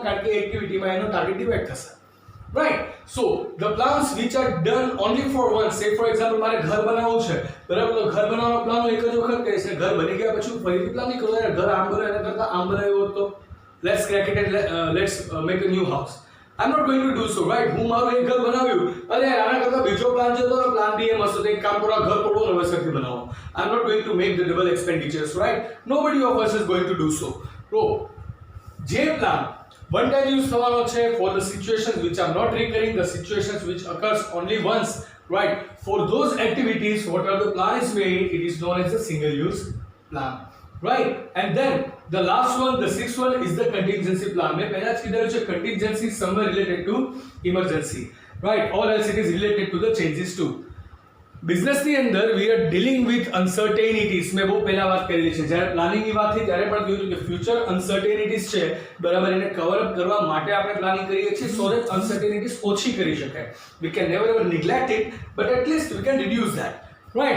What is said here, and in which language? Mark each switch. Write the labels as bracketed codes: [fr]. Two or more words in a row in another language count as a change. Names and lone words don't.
[gu] કારણ કે એક્ટિવિટીમાં એનો ટાર્ગેટ ડિવાઇડ થશે, રાઈટ? [en] so the plans which are done only for one, say for example [gu] મારે ઘર બનાવવું છે, બરાબર? તો ઘર બનાવવાનો પ્લાન એક જ વખત કરીશ ને ઘર બની ગયા પછી ફરીથી પ્લાન નહીં કરું, ઘર આમ બનાવ્યું એના કરતાં આમ બનાવ્યું હોત તો [en] let's crack it and let's make a new house. I'm not going to do so, right? [gu] હું મારું એક ઘર બનાવ્યું અને આના કરતાં બીજો પ્લાન જે હતો ને [en] plan B [gu] એમ હશે, એક કામ કરો ઘર તોડો ને વસરથી બનાવો. [en] I'm not going to make the double expenditures, right? Nobody of us is going to do so. So જે plan one time use [gu] થવાનો છે [en] for the situations which are not recurring, the situations which occurs only once, right? For those activities whatever the plan is made, it is known as the single use plan, right? And then the last one, the sixth one is the contingency plan. [gu] મેં પહેલા જ કીધું છે [en] contingency somewhere related to emergency, [gu] right? [en] Or else it is related to the changes too. બિઝનેસ [gu] ની અંદર [en] we are dealing with uncertainties. [gu] મેં બહુ પહેલા વાત કરેલી છે, જ્યારે પ્લાનિંગ ની વાત થઈ ત્યારે પણ કહ્યું કે [en] future uncertainties [gu] છે બરાબર, એને [en] cover up [gu] કરવા માટે આપણે પ્લાનિંગ કરીએ છીએ [en] so that uncertainties [gu] ઓછી કરી શકાય. [en] we can never ever neglect it but at least we can reduce that, right?